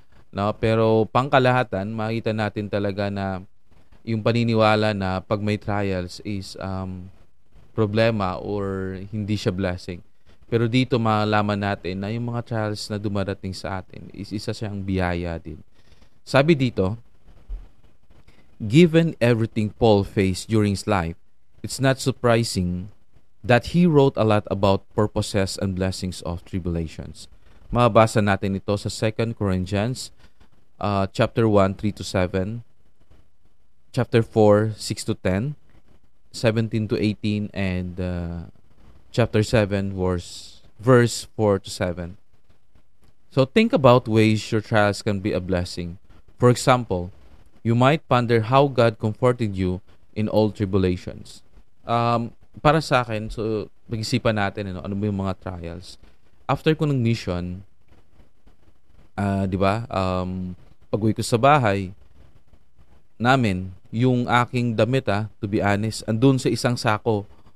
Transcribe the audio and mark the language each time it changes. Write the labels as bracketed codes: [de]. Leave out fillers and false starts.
[tl] No? Pero pangkalahatan, makita natin talaga na yung paniniwala na pag may trials is problema or hindi siya blessing. Pero dito malaman natin na yung mga trials na dumarating sa atin is isa siyang biyaya din. Sabi dito, [en] given everything Paul faced during his life, it's not surprising that he wrote a lot about purposes and blessings of tribulations. [tl] Mababasa natin ito sa 2 Corinthians chapter 1, 3 to 7, chapter 4, 6 to 10, 17 to 18, and chapter 7, verse 4 to 7. [en] So think about ways your trials can be a blessing. For example, you might ponder how God comforted you in all tribulations. [tl] Para sa akin, so pag-isipan natin ano ba yung mga trials. After ko ng mission, di ba, pag-uwi ko sa bahay namin, yung aking damit, [en] to be honest, [tl] andun sa isang sako.